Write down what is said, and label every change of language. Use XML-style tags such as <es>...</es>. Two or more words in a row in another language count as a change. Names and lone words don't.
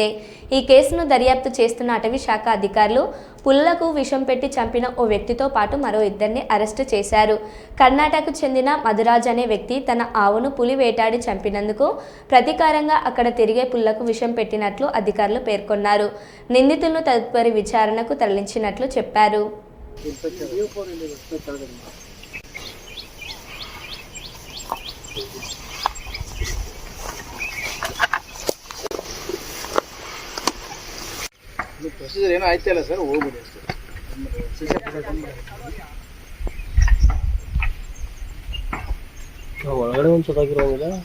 <te>ఈ కేసును దర్యాప్తు చేస్తున్న అటవీ శాఖ అధికారులు పులులకు విషం పెట్టి చంపిన ఓ వ్యక్తితో పాటు మరో 2ని అరెస్టు చేశారు. కర్ణాటకకు చెందిన మధురాజ్ అనే వ్యక్తి తన ఆవును పులి వేటాడి చంపినందుకు ప్రతీకారంగా అక్కడ తిరిగే పులులకు విషం పెట్టినట్లు అధికారులు పేర్కొన్నారు. నిందితులను తదుపరి విచారణకు తరలించినట్లు చెప్పారు.</te> <kn>ಪ್ರೊಸೀಜರ್ ಏನೋ ಆಯ್ತಲ್ಲ ಸರ್, ಹೋಗ್ಬಿಡಿ ಒಳಗಡೆ ಒಂದು ಸುತ್ತಾಗಿರೋದಿಲ್ಲ.</kn>